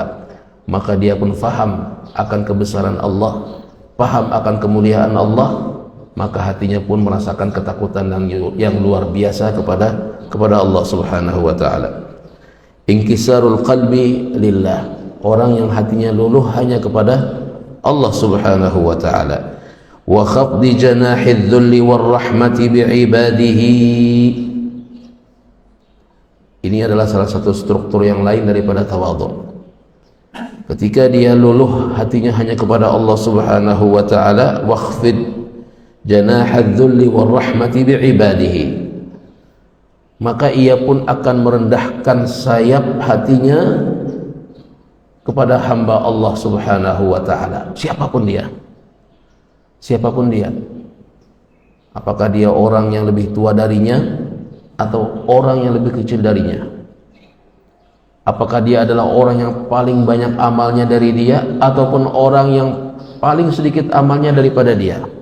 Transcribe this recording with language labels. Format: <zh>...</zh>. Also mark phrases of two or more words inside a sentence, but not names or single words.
<id>Maka dia pun faham akan kebesaran Allah, paham akan kemuliaan Allah, maka hatinya pun merasakan ketakutan yang luar biasa kepada Allah</id> <ar>سبحانه وتعالى. انكسار القلب لله,</ar> <id>orang yang hatinya luluh hanya kepada Allah</id> <ar>سبحانه وتعالى. وخفض جناح الذل والرحمة بعباده.</ar> <id>Ini adalah salah satu struktur yang lain daripada tawadhu. Ketika dia luluh hatinya hanya kepada Allah</id> <ar>سبحانه وتعالى, وخفض جناح الذل والرحمة بعباده,</ar> <id>maka ia pun akan merendahkan sayap hatinya kepada hamba Allah</id> <ar>سبحانه وتعالى,</ar> <id>siapapun dia. Siapapun dia, apakah dia orang yang lebih tua darinya atau orang yang lebih kecil darinya, apakah dia adalah orang yang paling banyak amalnya dari dia ataupun orang yang paling sedikit amalnya daripada dia.</id>